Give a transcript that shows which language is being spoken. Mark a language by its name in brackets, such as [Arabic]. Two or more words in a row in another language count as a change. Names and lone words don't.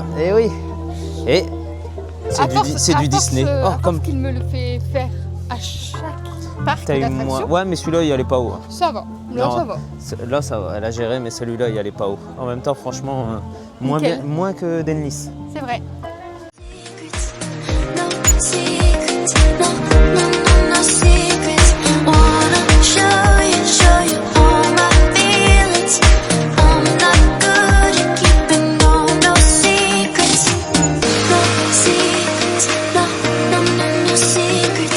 [French] Et oui. Et c'est du Disney. Oh, comme qu'il me le fait faire à chaque parc d'attraction. Ouais, mais celui-là, il allait pas haut. Hein. Ça va. Là, Non, ça va. Là, ça va. Elle a géré, mais celui-là, il allait pas haut. En même temps, franchement, moins que Dennis. C'est vrai. [English] No secrets, no, no, no, no secrets. Wanna show you all my feelings. I'm not good at keeping no secrets. No secrets, no, no, no, no secrets.